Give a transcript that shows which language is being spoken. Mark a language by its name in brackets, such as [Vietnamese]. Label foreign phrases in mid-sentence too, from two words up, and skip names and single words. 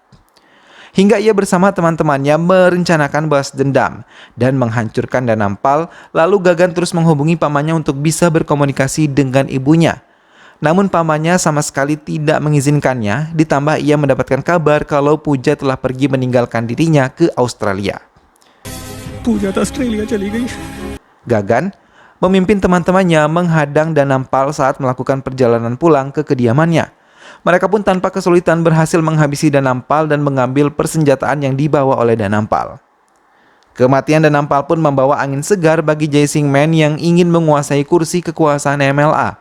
[Indonesian] Hingga ia bersama teman-temannya merencanakan balas dendam dan menghancurkan Danampal, lalu Gagan terus menghubungi pamannya untuk bisa berkomunikasi dengan ibunya. Namun pamannya sama sekali tidak mengizinkannya, ditambah ia mendapatkan kabar kalau Puja telah pergi meninggalkan dirinya ke Australia. [Hindi] पूजा तो ऑस्ट्रेलिया चली गई। [Indonesian] Gagan memimpin teman-temannya menghadang Danampal saat melakukan perjalanan pulang ke kediamannya. Mereka pun tanpa kesulitan berhasil menghabisi Danampal dan mengambil persenjataan yang dibawa oleh Danampal. Kematian dan nampal pun membawa angin segar bagi Jae Sing-man yang ingin menguasai kursi kekuasaan MLA.